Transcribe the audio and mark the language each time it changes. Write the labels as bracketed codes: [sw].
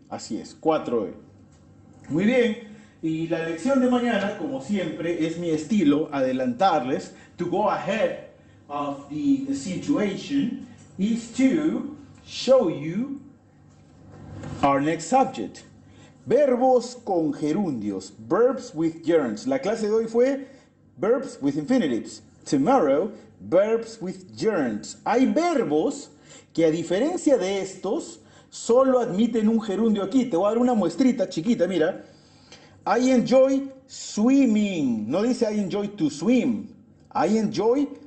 [es] Así es, 4D. Muy bien, y la lección de mañana, como siempre, es mi estilo, adelantarles, [en] to go ahead of the situation, is to show you our next subject. [es] Verbos con gerundios, [en] verbs with gerunds. [es] La clase de hoy fue [en] verbs with infinitives. Tomorrow, verbs with gerunds. [es] Hay verbos que, a diferencia de estos, solo admiten un gerundio aquí. Te voy a dar una muestrita chiquita, mira. [en] I enjoy swimming. [es] No dice [en] I enjoy to swim. I enjoy